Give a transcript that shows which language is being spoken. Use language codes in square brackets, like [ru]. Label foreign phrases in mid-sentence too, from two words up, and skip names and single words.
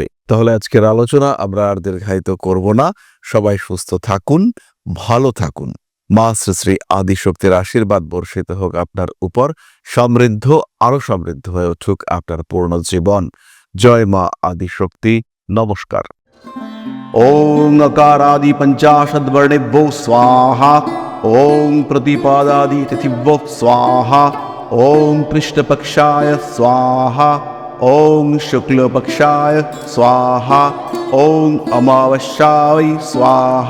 [bn] তাহলে আজকের আলোচনা আমরা আর দীর্ঘায়িত করব না। সবাই সুস্থ থাকুন, ভালো থাকুন। মা শ্রী শ্রী আদিশক্তির আশীর্বাদ বর্ষিত হোক আপনার উপর। সমৃদ্ধ, আরো সমৃদ্ধ হয়ে উঠুক আপনার পূর্ণ জীবন। জয় মা আদিশক্তি। নমস্কার। [sa] ॐ अकारादि पञ्चाशद्वर्णेभ्यो स्वाहा। ॐ प्रतिपादादि तिथिभ्यो स्वाहा। ॐ कृष्णपक्षाय स्वाहा। ॐ शुक्लपक्षाय स्वाहा। ॐ अमावस्याय स्वाहा।